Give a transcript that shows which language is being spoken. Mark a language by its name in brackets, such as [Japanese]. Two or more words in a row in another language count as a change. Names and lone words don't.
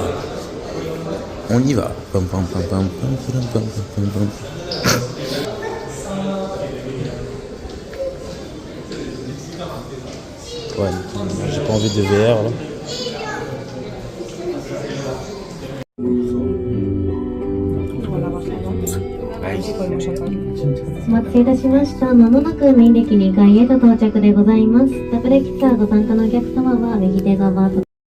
[French] On y va. Pam, pam, pam, pam, pam, pam, pam, pam, pam. Ouais, j'ai pas envie de VR là. [Japanese] お待たせいたしました。まもなくメインデッキ2階へと到着でございます。ダブルキツアーご参加のお客様は右手側と。